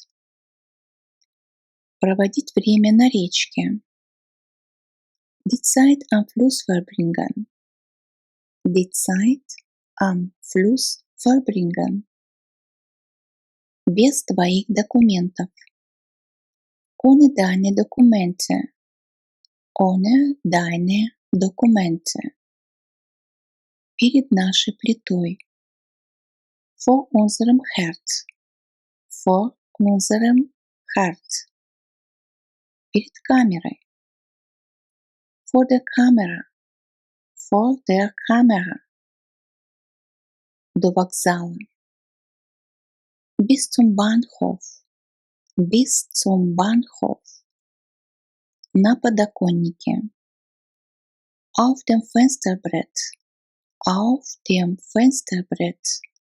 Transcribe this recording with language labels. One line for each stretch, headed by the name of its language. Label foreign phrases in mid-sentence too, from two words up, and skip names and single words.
Russian: Проводить время на речке.
German: Die Zeit am Fluss verbringen. Die Zeit am Fluss verbringen.
Russian: Без твоих документов.
German: Ohne deine Dokumente. Ohne deine Dokumente.
Russian: Перед нашей плитой.
German: Vor unserem Herd. Vor unserem Herd.
Russian: Перед камерой.
German: Vor der Kamera. Vor der Kamera.
Russian: До вокзала.
German: Bis zum Bahnhof. Bis zum Bahnhof.
Russian: На подоконнике.
German: Auf dem Fensterbrett. Auf dem Fensterbrett.